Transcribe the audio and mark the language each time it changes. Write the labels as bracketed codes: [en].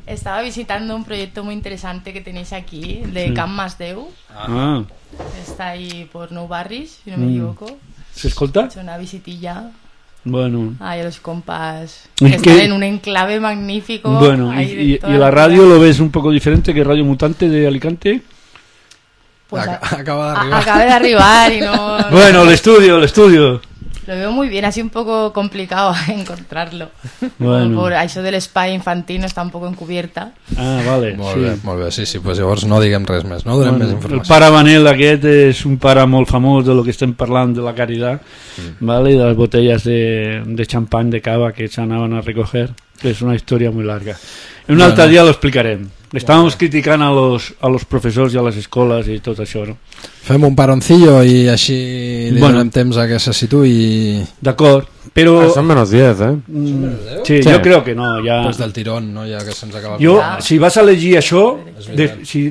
[ca] Estava visitant un projecte molt interessant que tenéis aquí, de Camp Mas Déu. Ah. [es] Está ahí por Nou Barris, si no me equivoco. [ca] ¿Se escolta? [es] Es una visitilla. Bueno. Ahí los compas. ¿Qué? Están en un enclave magnífico. Bueno, ¿y la radio lo ves un poco diferente que Radio Mutante de Alicante? [ca] Pues acaba de arribar. Acaba de arribar y no... [es] Bueno, el estudio. Lo veo muy bien, ha sido un poco complicado encontrarlo. Bueno. Por eso del spy infantil no está un poco encubierta. Ah, vale. [ca] Molt bé, sí, pues llavors no diguem res més, no donem més informació. El pare Manel aquest és un pare molt famós de lo que estem parlant [es] de la caridad, [ca] ¿vale? De les botelles de xampany, de cava que s'anaven a recoger, que és una història molt llarga. En un altre dia lo explicarem. [es] Estábamos criticando a los profesores y a las escuelas y todo eso, ¿no? [ca] Fem un paroncillo [es] y así [ca] le bueno, donem temps a que se situï. D'acord, pero... [es] Son menos 10, ¿eh? Sí, yo creo que no, ya... Pues del tirón, ¿no? Ya que [ca] se'ns acaba... [es] Yo, si vas a leer eso... Si